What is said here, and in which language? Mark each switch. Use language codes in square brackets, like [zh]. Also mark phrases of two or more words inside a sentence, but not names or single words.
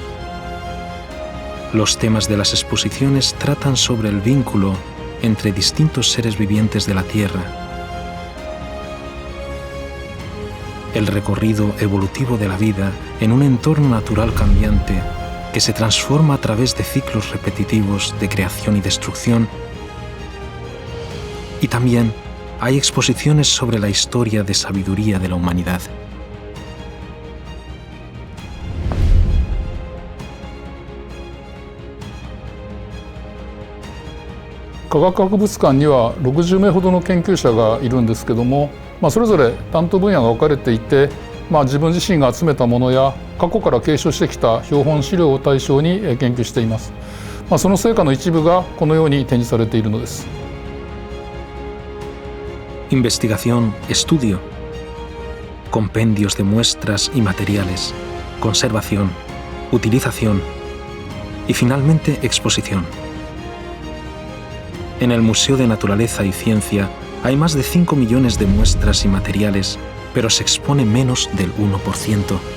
[es] Los temas de las exposiciones tratan sobre el vínculo entre distintos seres vivientes de la Tierra, el recorrido evolutivo de la vida en un entorno natural cambiante que se transforma a través de ciclos repetitivos de creación y destrucción, y también hay exposiciones sobre la historia de sabiduría de la humanidad. [ja] 科学博物館には60名ほどの研究者がいるんですけども、それぞれ担当分野が分かれていて、自分自身が集めたものや過去から継承してきた標本資料を対象に研究しています。その成果の一部がこのように展示されているのです。 [es] Investigación, estudio, compendios de muestras y materiales, conservación, utilización y finalmente exposición. En el Museo de Naturaleza y Ciencia hay más de 5 millones de muestras y materiales, pero se expone menos del 1%.